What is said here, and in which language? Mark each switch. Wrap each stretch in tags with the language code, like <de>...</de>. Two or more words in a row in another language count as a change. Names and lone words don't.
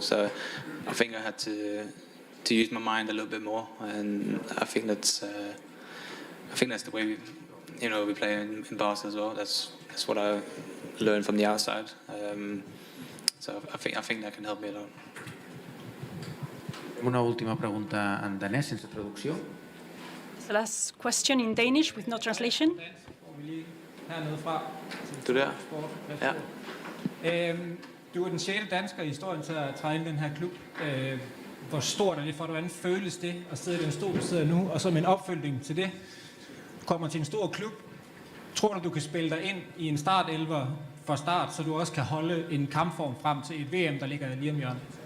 <en>So I think I had to use my mind a little bit more, and I think that's the way we play in Barca as well. That's what I learned from the outside. So I think that can help me a lot.</en> <ca>Una última pregunta en danès, sense traducció.</ca> <en>The last question in Danish with no translation.</en> <da>Du der? Ja. Du er den 6. dansker i historien til at træne den her klub. Hvor stort er det for dig? Hvordan føles det at sidde i den stol, du sidder nu? Og som en opfølgning til det, kommer til en stor klub. Tror du kan spille dig ind i en startelver fra start, så du også kan holde en kampform frem til et VM, der ligger lige om hjørnet?</da>